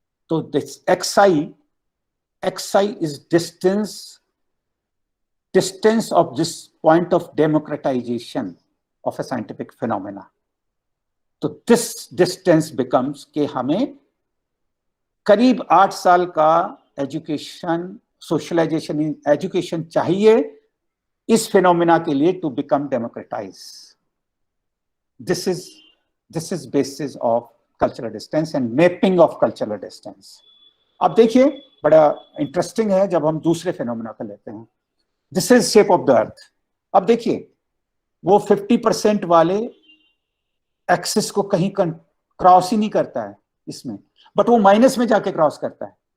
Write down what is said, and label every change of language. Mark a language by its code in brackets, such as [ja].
[en] तो this xi is distance of this point of democratization of a scientific phenomena. [hi] तो this distance becomes कि हमें करीब 8 साल का एजुकेशन, सोशलाइजेशन इन एजुकेशन चाहिए इस फिनोमेना के लिए [en] To become democratize. This is basis of cultural distance and mapping of cultural distance। [hi] अब देखिए, बड़ा इंटरेस्टिंग है जब हम दूसरे फिनोमेना को लेते हैं। [en] This is shape of the earth. [hi] अब देखिए, वो 50% वाले एक्सिस को कहीं क्रॉस ही नहीं करता है इसमें, बट वो माइनस में जाके क्रॉस करता है.